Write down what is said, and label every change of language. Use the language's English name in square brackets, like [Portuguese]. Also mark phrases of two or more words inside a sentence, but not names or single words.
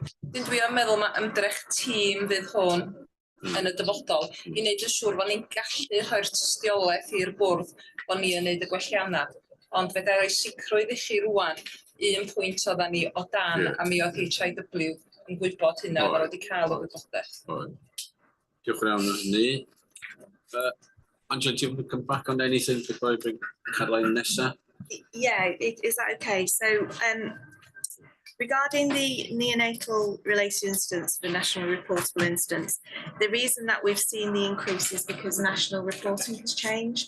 [Welsh] Dwi am meddwl mae ymdrech tîm fydd hwn yn y dyfodol i wneud yn siŵr bod ni'n gallu rhoi'r tystiolaeth i'r bwrdd bod ni yn wneud y gwelliannau. Ond fe da i roi sicrwydd i chi rwan 1 pwynt oedden ni o dan a mi oedd HIW yn gwybod hynna bod wedi cael y gwybodaeth. Diolch yn iawn am hynny. [English] Angela, do you want to come back on anything before I bring Caroline nesa? Yeah, is that okay? So regarding the neonatal related incidents, the national reportable incidents, the reason that we've seen the increase is because national reporting has changed.